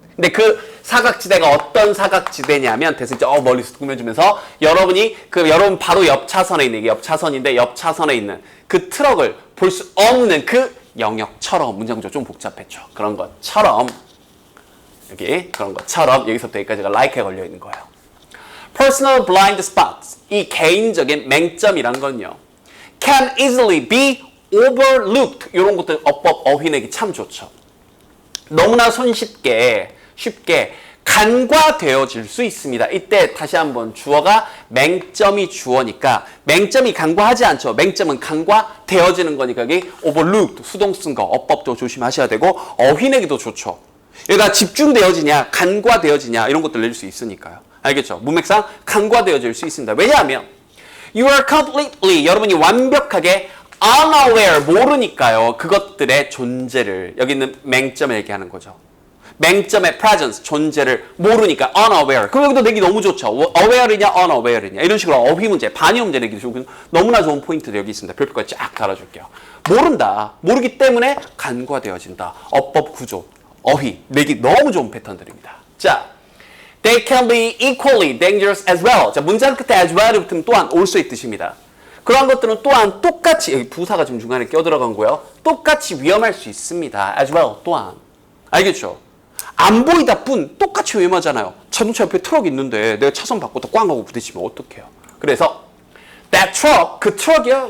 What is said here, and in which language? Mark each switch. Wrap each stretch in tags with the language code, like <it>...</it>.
<ko>근데 그 사각지대가 어떤 사각지대냐면, 대신 멀리서 꾸며주면서 여러분이 여러분 바로 옆 차선에 있는, 이게 옆 차선인데 옆 차선에 있는 그 트럭을 볼 수 없는 그 영역처럼, 문장조 좀 복잡했죠. 그런 것처럼, 그런 것처럼 여기서부터 여기까지가 like에 걸려 있는 거예요.</ko> <en>Personal blind spots,</en> <ko>이 개인적인 맹점이란 건요,</ko> <en>can easily be overlooked.</en> <ko>이런 것들 어법, 어휘내기 참 좋죠. 너무나 쉽게 간과되어질 수 있습니다. 이때 다시 한번 주어가 맹점이 주어니까 맹점이 간과하지 않죠. 맹점은 간과되어지는 거니까 여기 overlooked, 수동 쓴 거, 어법도 조심하셔야 되고 어휘내기도 좋죠. 여기가 집중되어지냐, 간과되어지냐 이런 것들 낼 수 있으니까요. 알겠죠? 문맥상 간과되어질 수 있습니다. 왜냐하면</ko> <en>you are completely,</en> <ko>여러분이 완벽하게 unaware, 모르니까요. 그것들의 존재를, 여기 있는 맹점을 얘기하는 거죠. 맹점의 presence, 존재를 모르니까 unaware. 그럼 여기도 내기 너무 좋죠. aware이냐 unaware이냐 이런 식으로 어휘 문제, 반의 문제 내기 좋고 너무나 좋은 포인트도 여기 있습니다. 별표까지 쫙 달아줄게요. 모른다. 모르기 때문에 간과되어진다. 어법 구조, 어휘 내기 너무 좋은 패턴들입니다. 자,</ko> <en>they can be equally dangerous as well.</en> <ko>자, 문장 끝에 as well이 붙으면 또한 also의 뜻입니다. 그런 것들은 또한 똑같이, 여기 부사가 지금 중간에 껴들어간 거예요. 똑같이 위험할 수 있습니다. as well, 또한. 알겠죠? 안 보이다 뿐 똑같이 위험하잖아요. 자동차 옆에 트럭이 있는데 내가 차선 바꾸다 꽝 하고 부딪히면 어떡해요? 그래서</ko> <en>that truck,</en> <ko>그 트럭이요?</ko>